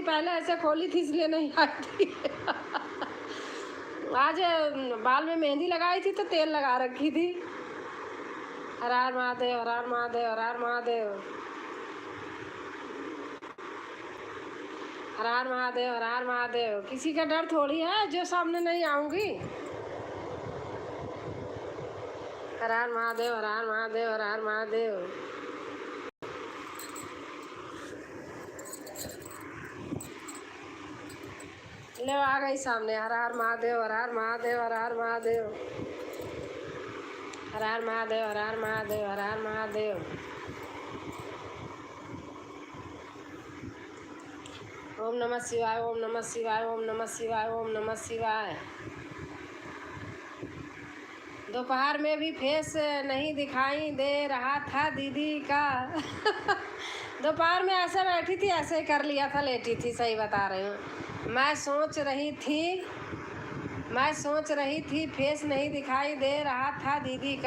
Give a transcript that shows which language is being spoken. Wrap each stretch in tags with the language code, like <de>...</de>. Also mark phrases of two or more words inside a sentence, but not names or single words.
<hi>पहले ऐसे खोली थी इसलिए नहीं आती। आज बाल में मेहंदी लगाई थी तो तेल लगा रखी थी। हर हर महादेव हर हर महादेव हर हर महादेव हर हर महादेव हर हर महादेव। किसी का डर थोड़ी है जो सामने नहीं आऊंगी। हर हर महादेव हर हर महादेव हर हर महादेव। ले आ गई सामने। हर हर महादेव हर हर महादेव हर हर महादेव हर हर महादेव हर हर महादेव हर हर महादेव।</hi> <sa>ओम नमः शिवाय ओम नमः शिवाय ओम नमः शिवाय ओम नमः शिवाय।</sa> <hi>दोपहर में भी फेस नहीं दिखाई दे रहा था दीदी का। दोपहर में ऐसे बैठी थी, ऐसे ही कर लिया था, लेटी थी, सही बता रही हूँ। मैं सोच रही थी फेस नहीं दिखाई दे रहा था दीदी का।</hi>